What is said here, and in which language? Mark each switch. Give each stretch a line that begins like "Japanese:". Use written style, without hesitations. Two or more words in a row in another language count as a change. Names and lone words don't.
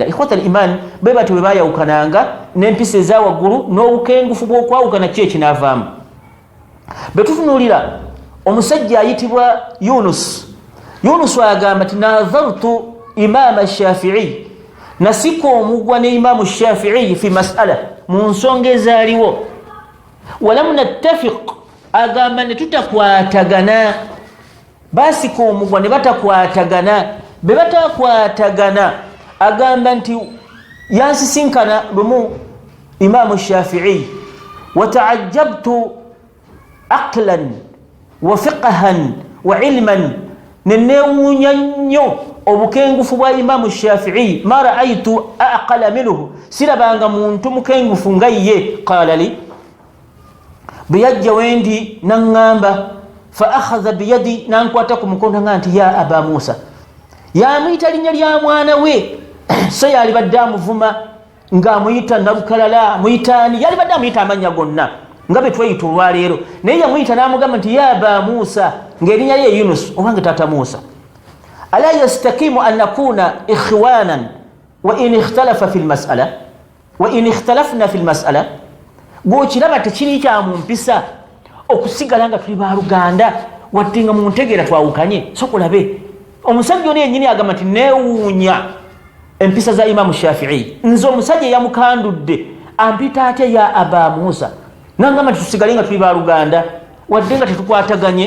Arabic: إخوة الإيمان,
Ganda: be batyo bwe baayawukananga n'empisa eza waggulu n'obukengufu bw'okwawukana ki ekinaavaamu. Be tutunuulira omusajja ayitibwa Yunus agamba nti
Arabic: ناظرت الإمام الشافعي,
Ganda: nasika omugwa ne imaamu Shafi'i
Arabic: في مسألة,
Ganda: mu nsonga ezaaliwo.
Arabic: ولم نتفق,
Ganda: agamba ne tutakwatagana. Basika omugwa ne batakwatagana. Be batakwatagana agamba nti yansisinkana lumu imaamu Shafi'i,
Arabic: وتعجبت عقلا وفقها وعلما,
Ganda: nenewuunya nnyo obukengufu bwa imaamu Shafi'i.
Arabic: ما رأيت أعقل منه,
Ganda: sirabanga muntu mukengufu nga ye.
Arabic: قال لي,
Ganda: bwe yajja wendi naŋŋamba,
Arabic: فأخذ بيدي,
Ganda: nankwata ku mukono nga nti
Arabic: يا أبا موسى,
Ganda: yamuyita linnya lya mwana we. So yalibadde amuvuma ng'amuyita nalukalala, muyitaani, yalibadde amuyita amannya gonna nga bwe tweyita olwaleero, naye yamuyita n'amugamba nti
Arabic: يا أبا موسى,
Ganda: ng'erinnya lye Yunus obange tata Musa.
Arabic: ألا يستقيم أن نكون إخوانا وإن اختلفنا في المسألة وإن اختلفنا في المسألة.
Ganda: Gw'okiraba tekiri kya mu mpisa okusigala nga tuli baaluganda wadde nga mu ntegeera twawukanye. So kulabe omusajja ono yennyini agamba nti neewuunya empisa za imaamu Shafi'i, nze omusajja eyamukandudde ampita atya
Arabic: يا أبا موسى,
Ganda: nangamba nti tusigale nga tuli baaluganda wadde nga tetukwataganye.